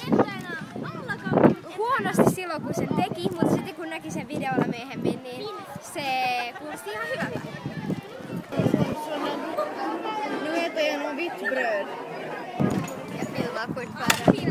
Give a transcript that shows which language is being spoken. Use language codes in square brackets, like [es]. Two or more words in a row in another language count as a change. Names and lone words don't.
[fi] Huonosti silloin kun sen teki, mutta sitten kun näki sen videolla myöhemmin, niin se kuulosti ihan hyvältä. [sv] Nu äter jag någon vitt bröd. Jag filmar fortfarande.